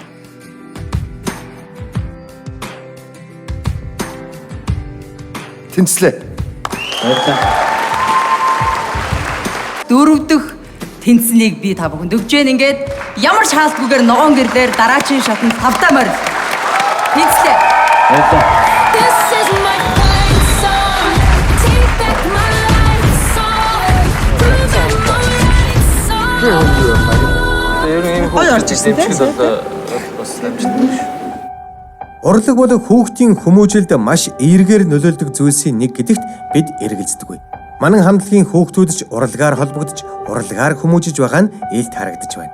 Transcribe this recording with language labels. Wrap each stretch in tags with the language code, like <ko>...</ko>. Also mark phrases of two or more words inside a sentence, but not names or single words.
<mn>Тэнцлээ. Дөрөв дэх тэнцнийг би та бүхэнд өгч जैन ингээд ямар ч хаалтгүйгээр ногоон гэрлээр дараачийн шатанд тавтаа морил. Тэнцлээ.</mn> <en>This is my fight song. Take back my life song. Prove I'm right song.</en> <mn>Гоё орж ирсэн тийм бас амжилттай. Урлаг бол хүүхдийн хүмүүжилд маш эергээр нөлөөлдөг зүйлсийн нэг гэдэгт бид эргэлздэггүй. Манан хамтлагийн хүүхдүүд ч урлагаар холбогдож, урлагаар хүмүүжиж байгаа нь ээлт харагдаж байна.</mn>